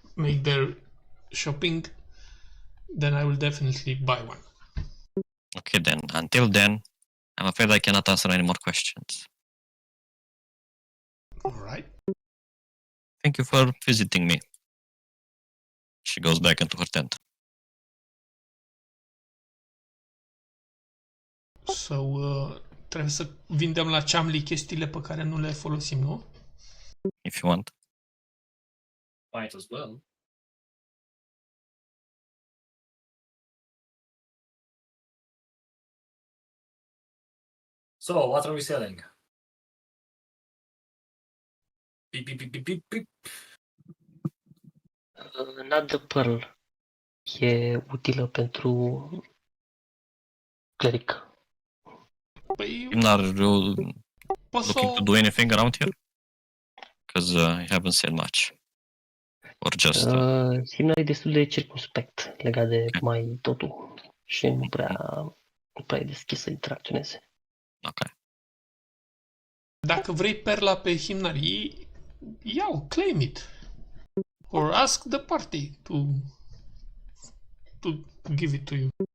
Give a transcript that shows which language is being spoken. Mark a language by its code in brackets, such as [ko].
[en] make their shopping, then I will definitely buy one. Okay, then. Until then, I'm afraid I cannot answer any more questions. Alright. Thank you for visiting me. She goes back into her tent. [ro] So, trebuie să vindem la Chamli chestiile pe care nu le folosim, nu? [en] If you want. Might as well. So, what are we selling? Beep, beep, beep, beep, beep, beep. Not the pearl. [ro] E utilă pentru cleric. Păi, [en] Are you [ro] poți să [en] looking to do anything around here? Because you haven't said much. Or just... [ro] Himnar e destul de circumspect legat de mai totul și nu prea e deschis să interacționeze. [en] Okay. [ro] Dacă vrei perla pe himnarii, ia-o, [en] claim it. Or ask the party to give it to you.